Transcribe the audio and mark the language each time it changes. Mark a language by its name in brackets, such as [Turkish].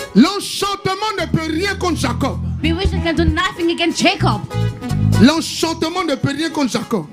[French] l'enchantement ne peut rien contre Jacob. [English] bewitchment can do nothing against Jacob. [French] L'enchantement ne peut rien contre Jacob.